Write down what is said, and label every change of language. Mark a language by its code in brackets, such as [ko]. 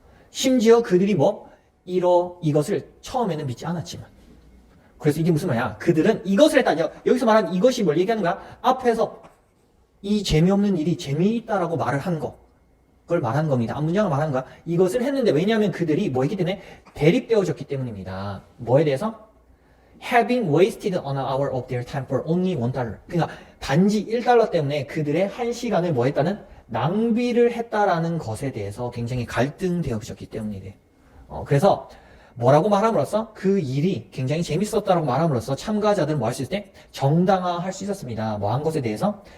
[ko] 심지어 그들이 뭐 이것을 처음에는 믿지 않았지만. 그래서 이게 무슨 말이야? 그들은 이것을 했다. 여기서 말하는 이것이 뭘 얘기하는 거야? 앞에서 이 재미없는 일이 재미있다라고 말을 한 거. 그걸 말하는 겁니다. 앞문장을 말하는 거야. 이것을 했는데 왜냐하면 그들이 뭐 했기 때문에 대립되어졌기 때문입니다. 뭐에 대해서? [en] Having wasted an hour of their time for only $1. [ko] 그러니까 단지 $1 때문에 그들의 1시간을 뭐 했다는? 낭비를 했다라는 것에 대해서 굉장히 갈등되어졌기 때문이래. 그래서 뭐라고 말함으로써 그 일이 굉장히 재밌었다라고 말함으로써 참가자들은 뭐 할 수 있을 때 정당화할 수 있었습니다. 뭐 한 것에 대해서?